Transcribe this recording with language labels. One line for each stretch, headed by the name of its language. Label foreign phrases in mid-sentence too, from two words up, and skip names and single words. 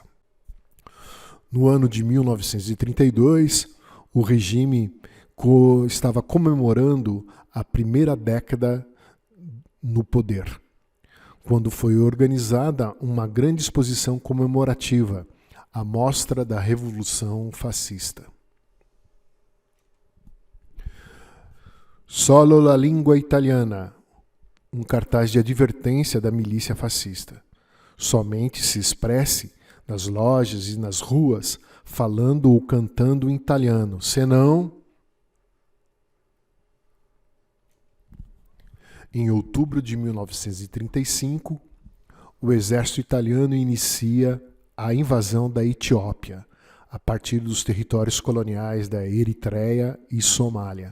Portuguese: No ano de 1932, o regime estava comemorando a primeira década no poder, quando foi organizada uma grande exposição comemorativa, a Mostra da Revolução Fascista.
Italian: Solo la lingua italiana,
Portuguese: um cartaz de advertência da milícia fascista. Somente se expresse nas lojas e nas ruas, falando ou cantando em italiano, senão... Em outubro de 1935, o exército italiano inicia a invasão da Etiópia, a partir dos territórios coloniais da Eritreia e Somália.